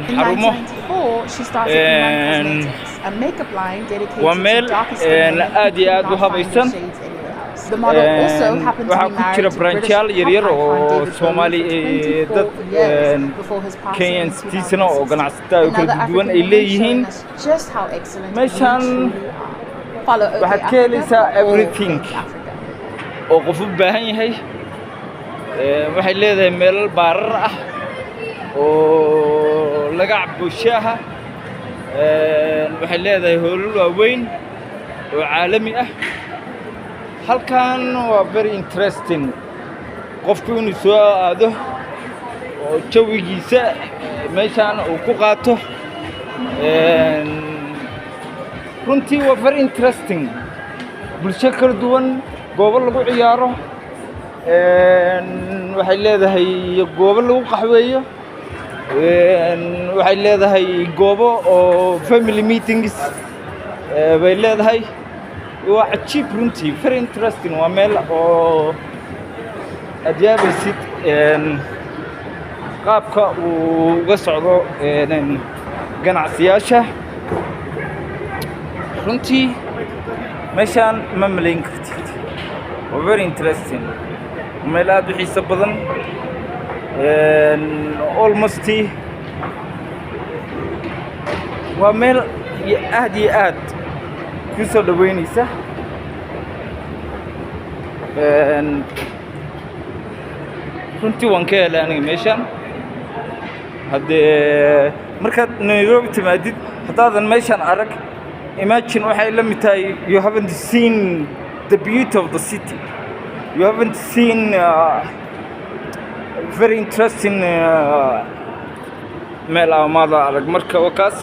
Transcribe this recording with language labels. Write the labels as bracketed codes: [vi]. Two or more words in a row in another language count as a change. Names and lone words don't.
[en] In 1994, she started Iman Cosmetics, a makeup line dedicated to darker skin women who could not find their shades anywhere else. The model also happened to be married to British pop icon David Bowie for 24 years before his passing in 2006. Another African woman showing us just how excellent we truly are. Follow OK Africa everything. [so] oo qof u baahan yahay waxay leedahay meel baarar ah oo laga cabo shaaha waxay leedahay hoolal waaweyn oo caalami ah halkan waa [en] very interesting [so] qofku inuu soo aado oo jawigiisa meeshan uu ku qaato runtii waa [en] very interesting [so] bulsho kala duwan goobo lagu ciyaaro waxay leedahay goobo lagu qaxweeyo waxay leedahay goobo oo [en] family meetings [so] bay leedahay waa achieve runtii [en] very interesting [so] waa meel oo adiyaabaysid qaabka uu uga socdo ganacsiyaasha runtii meeshaan ma malayn kartid waa [en] very interesting [so] meel aad u xiiso badan almost waa meel aad iyo aad ku soo dhaweynaysa runtii waan ka helay aniga meeshaan haddee markaad Nairobi timaadid haddaadan meeshaan arag imagine waxay la mid tahay [en] you haven't seen the beauty of the city you haven't seen very interesting [so] meel amada arag marka wakaas